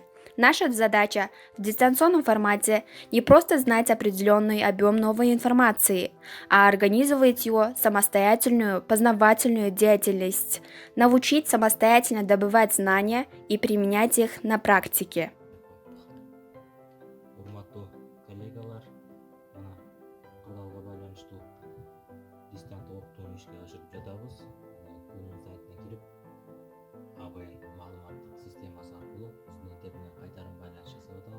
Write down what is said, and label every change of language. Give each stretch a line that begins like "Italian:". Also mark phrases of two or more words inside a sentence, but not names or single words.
Russian: Наша задача в дистанционном формате не просто знать определенный объем новой информации, а организовать его самостоятельную познавательную деятельность, научить самостоятельно добывать знания и применять их на практике.
Kyrgyz: Урматтуу коллегалар, мына кырдаалга байланыштуу дистанттык окуутууну ишке ашырып жатабыз. Күнүн сайтына кирип, АБН маалыматтык системасы аркылуу студенттер менен кайтарым байланыш жасап атабыз.